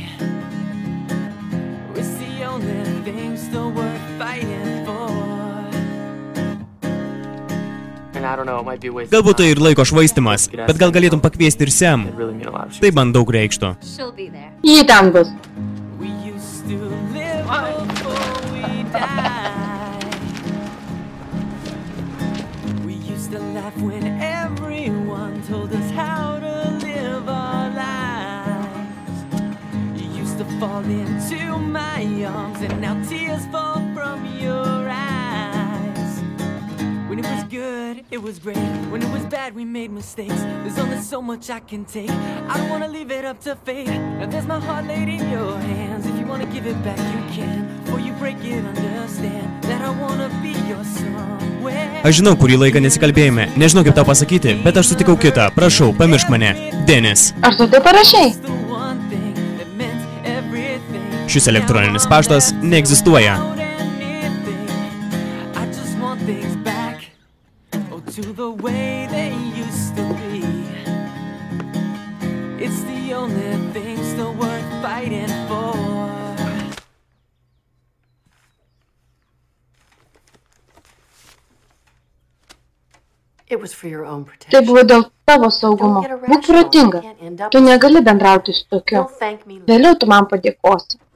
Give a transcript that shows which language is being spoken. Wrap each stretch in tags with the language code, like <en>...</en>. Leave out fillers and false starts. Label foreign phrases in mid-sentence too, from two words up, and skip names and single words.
<en>It's the only thing still worth fighting for.</en> <lt>Galbūt tai ir laiko švaistimas, bet gal galėtum pakviesti ir Sam. Tai man daug reikštų. Ji ten bus.</lt> <en>We used to live before we died. We used to laugh when everyone told us how to live our lives. You used to fall into my arms and now tears fall from your eyes. When it was good, it was great. When it was bad, we made mistakes. There's only so much I can take. I don't wanna leave it up to fate. Now there's my heart laid in your hands. If you wanna give it back, you can. Before you break it, understand that I wanna be your somewhere.</en> <lt>Aš žinau, kurį laiką nesikalbėjome. Nežinau, kaip tau pasakyti, bet aš sutikau kitą. Prašau, pamiršk mane. Denis. Ar tu tai parašei? Šis elektroninis paštas neegzistuoja.</lt> <en>To the way they used to be. It's the only thing still worth fighting for.</en> <lt>Tai buvo dėl tavo saugumo. Būk protinga. Tu negali bendrauti su tokiu. Vėliau tu man padėkosi.</lt>